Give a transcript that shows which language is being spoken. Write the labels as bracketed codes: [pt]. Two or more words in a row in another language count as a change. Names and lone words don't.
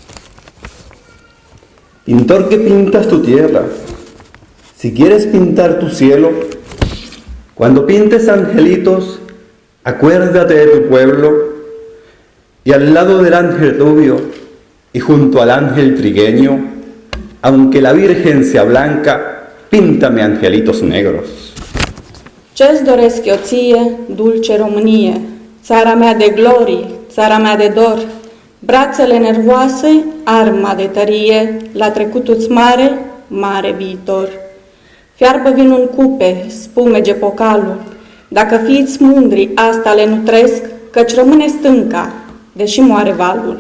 [es] Pintor que pintas tu tierra, si quieres pintar tu cielo, cuando pintes angelitos, acuérdate de tu pueblo, y al lado del ángel rubio y junto al ángel trigueño, aunque la Virgen sea blanca, píntame angelitos negros. [ro] Ce-ți doresc eu ție, dulce Românie, țara mea de glorii, țara mea de dor, brațele nervoase, arma de tărie, la trecutul-ți mare, mare viitor. Fiarbă vinul în cupe, spumege pocalul, dacă fiiți mândri, asta le nutresc, căci rămâne stânca, deși moare valul.